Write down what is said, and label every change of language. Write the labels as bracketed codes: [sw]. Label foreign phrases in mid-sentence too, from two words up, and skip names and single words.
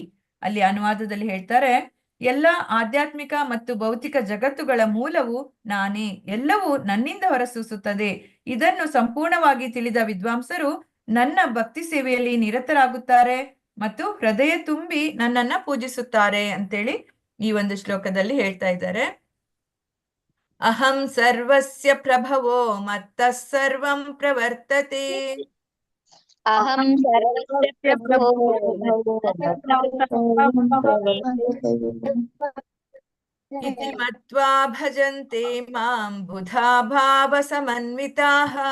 [kn] ಅಲ್ಲಿ ಅನುವಾದದಲ್ಲಿ ಹೇಳ್ತಾರೆ, ಎಲ್ಲ ಆಧ್ಯಾತ್ಮಿಕ ಮತ್ತು ಭೌತಿಕ ಜಗತ್ತುಗಳ ಮೂಲವು ನಾನೇ, ಎಲ್ಲವೂ ನನ್ನಿಂದ ಹೊರಸೂಸುತ್ತದೆ. ಇದನ್ನು ಸಂಪೂರ್ಣವಾಗಿ ತಿಳಿದ ವಿದ್ವಾಂಸರು ನನ್ನ ಭಕ್ತಿ ಸೇವೆಯಲ್ಲಿ ನಿರತರಾಗುತ್ತಾರೆ ಮತ್ತು ಹೃದಯ ತುಂಬಿ ನನ್ನನ್ನ ಪೂಜಿಸುತ್ತಾರೆ ಅಂತೇಳಿ ಈ ಒಂದು ಶ್ಲೋಕದಲ್ಲಿ ಹೇಳ್ತಾ ಇದ್ದಾರೆ. [sa] ಅಹಂ ಸರ್ವಸ್ಯ ಪ್ರಭವೋ ಮತ್ತಃ ಸರ್ವಂ ಪ್ರವರ್ತತೆ. ಅಹಂ ಸರ್ವಸ್ಯ ಪ್ರಭವೋ ಇತಿ ಮತ್ವಾ ಭಜಂತೆ ಮಾಂ ಬುಧಾ ಭಾವ ಸಮನ್ವಿತಾಃ.